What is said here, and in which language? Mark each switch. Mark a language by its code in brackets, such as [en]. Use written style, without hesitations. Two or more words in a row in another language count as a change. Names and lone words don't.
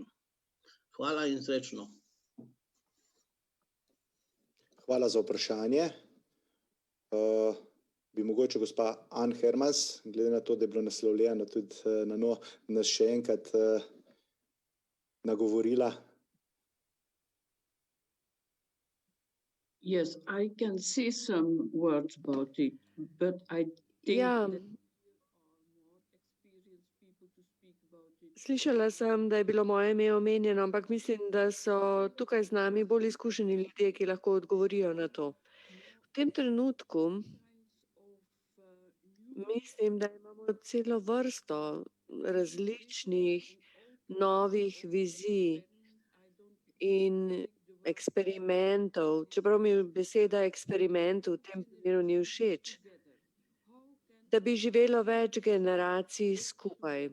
[sl] Hvala in srečno. Hvala za vprašanje. Bi mogoče gospa Ann Hermans, glede na to, da je bilo naslovljeno tudi na njo, nas še enkrat nagovorila. [en] Yes, I can say some words about it, but I think that [sl] Slišala sem, da je bilo moje ime omenjeno, ampak mislim, da so tukaj z nami bolj izkušeni ljudje, ki lahko odgovorijo na to. V tem trenutku mislim, da imamo celo vrsto različnih novih vizij in eksperimentov, čeprav mi beseda eksperiment v tem primeru ni všeč, da bi živelo več generacij skupaj.